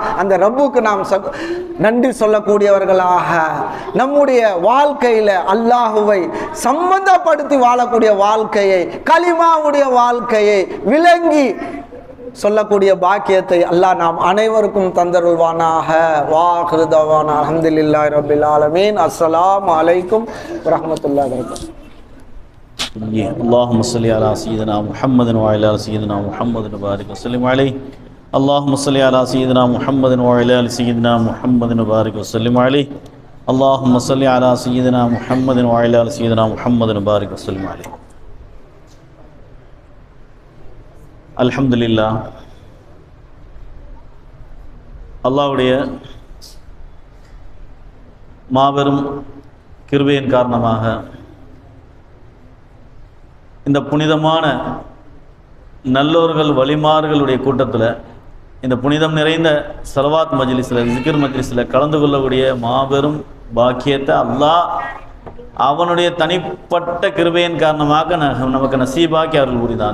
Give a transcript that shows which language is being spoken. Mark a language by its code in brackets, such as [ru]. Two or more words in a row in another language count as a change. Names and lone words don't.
[ta] அந்த ரப்புக்கு நாம் நன்றி சொல்லக்கூடியவர்களாக நம்முடைய வாழ்க்கையில அல்லாஹுவை சம்பந்தப்படுத்தி வாழக்கூடிய வாழ்க்கையை, கலிமாவுடைய வாழ்க்கையை விளங்கி சொல்லக்கூடிய பாக்கியத்தை அல்லாஹ் நாம் அனைவருக்கும் தந்தருள்வானாக. [ar] وآخر دعوانا الحمد لله رب العالمين. السلام عليكم ورحمة الله وبركاته. اللهم صل على سيدنا محمد وعلى ال سيدنا محمد وبارك وسلم عليه. اللهم صل على سيدنا محمد وعلى ال سيدنا محمد وبارك وسلم عليه. اللهم صل على سيدنا محمد وعلى ال سيدنا محمد وبارك وسلم عليه. [ta] அல்ஹம்துலில்லாஹ். அல்லாஹ்வுடைய மாபெரும் கிருபையின் காரணமாக இந்த புனிதமான நல்லோர்கள் வலிமார்களுடைய கூட்டத்தில், இந்த புனிதம் நிறைந்த ஸலவாத் மஜ்லிஸில், ஜிக்ர் மஜ்லிஸில் கலந்து கொள்ளக்கூடிய மாபெரும் பாக்கியத்தை அல்லாஹ் அவனுடைய தனிப்பட்ட கிருபையின் காரணமாக நமக்கு நசீபாக்கி அருள் புரிந்தான்.